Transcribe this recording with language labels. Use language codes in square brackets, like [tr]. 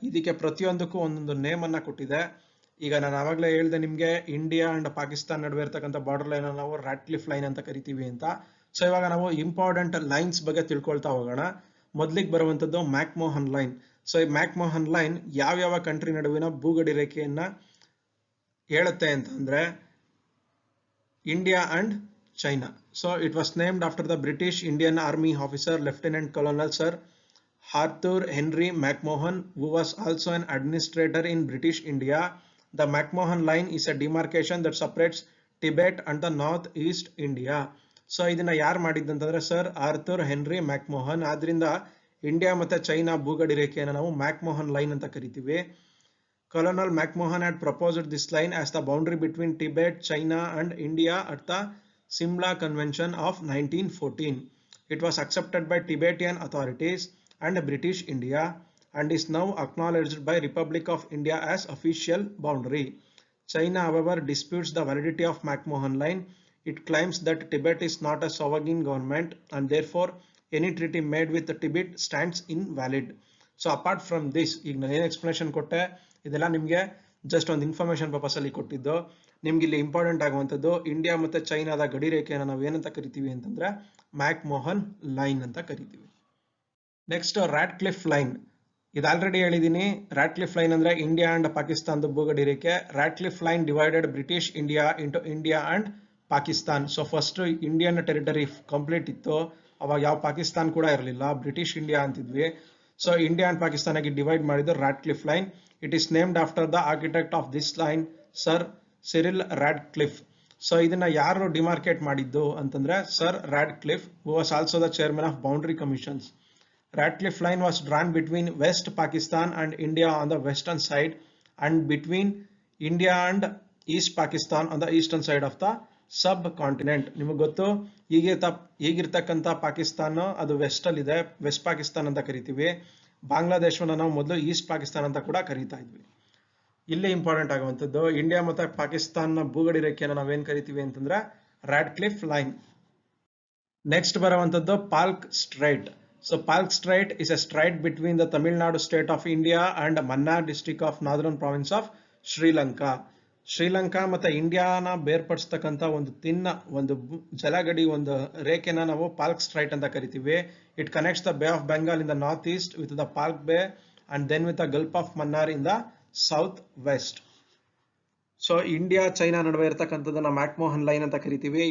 [kn] ಇದಕ್ಕೆ ಪ್ರತಿಯೊಂದಕ್ಕೂ ಒಂದೊಂದು ನೇಮ್ ಅನ್ನ ಕೊಟ್ಟಿದೆ. ಈಗ ನಾನು ಆವಾಗಲೇ ಹೇಳಿದೆ ನಿಮ್ಗೆ, ಇಂಡಿಯಾ ಅಂಡ್ ಪಾಕಿಸ್ತಾನ್ ನಡುವೆ ಇರ್ತಕ್ಕಂಥ ಬಾರ್ಡರ್ ಲೈನ್ ನಾವು ರಾಟ್ಕ್ಲಿಫ್ ಲೈನ್ ಅಂತ ಕರಿತೀವಿ ಅಂತ. ಸೊ ಇವಾಗ ನಾವು ಇಂಪಾರ್ಟೆಂಟ್ ಲೈನ್ಸ್ ಬಗ್ಗೆ ತಿಳ್ಕೊಳ್ತಾ ಹೋಗೋಣ. ಮೊದಲಿಗೆ ಬರುವಂತದ್ದು ಮ್ಯಾಕ್ಮೋಹನ್ ಲೈನ್. ಸೊ ಈ ಮ್ಯಾಕ್ಮೋಹನ್ ಲೈನ್ ಯಾವ ಕಂಟ್ರಿ ನಡುವಿನ ಭೂಗಡಿ ರೇಖೆಯನ್ನ ಹೇಳುತ್ತೆ ಅಂತಂದ್ರೆ India and China. [en] So it was named after the British Indian Army officer Lieutenant Colonel Sir Arthur Henry McMahon, who was also an administrator in British India. The McMahon line is a demarcation that separates Tibet and the northeast India. [kn] So ಇದನ್ನ ಯಾರು ಮಾಡಿದ್ದಂತಂದ್ರೆ sir Arthur henry McMahon. ಆದ್ರಿಂದ India ಮತ್ತೆ China ಭೂಗಡಿ ರೇಖೆಯನ್ನು ನಾವು McMahon line ಅಂತ ಕರಿತೀವಿ. [en] Colonel McMahon had proposed this line as the boundary between Tibet, China and India at the Simla Convention of 1914. It was accepted by Tibetan authorities and British India and is now acknowledged by Republic of India as official boundary. China, however, disputes the validity of McMahon line. It claims that Tibet is not a sovereign government and therefore any treaty made with Tibet stands invalid. So apart from this, [kn] ಈಗ ನಾನು explanation ಕೊಟ್ಟೆ, ಇದೆಲ್ಲ ನಿಮಗೆ just ಒಂದು information purpose ಅಲ್ಲಿ ಕೊಟ್ಟಿದ್ದು. ನಿಮ್ಗೆ ಇಲ್ಲಿ ಇಂಪಾರ್ಟೆಂಟ್ ಆಗುವಂಥದ್ದು ಇಂಡಿಯಾ ಮತ್ತೆ ಚೈನಾದ ಗಡಿ ರೇಖೆಯನ್ನು ನಾವು ಏನಂತ ಕರಿತೀವಿ ಅಂತಂದ್ರೆ ಮ್ಯಾಕ್ಮೋಹನ್ ಲೈನ್ ಅಂತ ಕರಿತೀವಿ. Next ರಾಟ್ಕ್ಲಿಫ್ line. ಇದು ಆಲ್ರೆಡಿ ಹೇಳಿದೀನಿ. ರಾಟ್ಕ್ಲಿಫ್ ಲೈನ್ ಅಂದ್ರೆ ಇಂಡಿಯಾ ಅಂಡ್ ಪಾಕಿಸ್ತಾನದ ಭೂಗಡಿ ರೇಖೆ. [en] Radcliffe line divided British India into India and Pakistan. [kn] So first Indian territory complete ಇತ್ತು, ಅವಾಗ ಯಾವ ಪಾಕಿಸ್ತಾನ್ ಕೂಡ ಇರಲಿಲ್ಲ, British India ಅಂತಿದ್ವಿ. So India and Pakistan ಆಗಿ ಡಿವೈಡ್ ಮಾಡಿದ್ದು ರಾಟ್ಕ್ಲಿಫ್ line. [en] It is named after the architect of this line, sir Cyril Radcliffe. [kn] So ಇದನ್ನ ಯಾರು ಡಿಮಾರ್ಕೇಟ್ ಮಾಡಿದ್ದು ಅಂತಂದ್ರೆ sir ರಾಡ್ಕ್ಲಿಫ್, [en] Who was also the chairman of boundary commissions. Ratcliffe line was drawn between West Pakistan and India on the western side and between India and East Pakistan on the eastern side of the subcontinent. [kn] ನಿಮಗೆ ಗೊತ್ತು, ಈಗಿರ್ತಕ್ಕಂಥ ಪಾಕಿಸ್ತಾನ ಅದು West ಅಲ್ಲಿ ಇದೆ, West Pakistan ಅಂತ ಕರಿತೀವಿ. ಬಾಂಗ್ಲಾದೇಶವನ್ನು ನಾವು ಮೊದಲು East Pakistan ಅಂತ ಕೂಡ ಕರೀತಾ ಇದ್ವಿ. ಇಲ್ಲಿ ಇಂಪಾರ್ಟೆಂಟ್ ಆಗುವಂಥದ್ದು ಇಂಡಿಯಾ ಮತ್ತೆ ಪಾಕಿಸ್ತಾನ ಭೂಗಡಿ ರೇಖೆಯನ್ನು ನಾವೇನ್ ಕರಿತೀವಿ ಅಂತಂದ್ರೆ ರಾಡ್ಕ್ಲಿಫ್ ಲೈನ್. ನೆಕ್ಸ್ಟ್ ಬರುವಂತದ್ದು ಪಾಲ್ಕ್ straight. [en] So Palk Strait is a strait between the Tamil Nadu state of India and Mannar district of northern province of Sri Lanka. [kn] Sri Lanka ಮತ್ತೆ ಇಂಡಿಯಾನ ಬೇರ್ಪಡಿಸ್ತಕ್ಕಂಥ ಒಂದು ಜಲಗಡಿ ಒಂದು ರೇಖೆನ ನಾವು ಪಾಲ್ಕ್ ಸ್ಟ್ರೈಟ್ ಅಂತ ಕರಿತೀವಿ. [en] It connects the Bay of Bengal in the north east with the Palk Bay and then with the Gulf of Mannar in the south west. [kn] So India China ನಡುವೆ ಇರತಕ್ಕಂಥದ್ದನ್ನ McMahon line ಅಂತ ಕರಿತೀವಿ.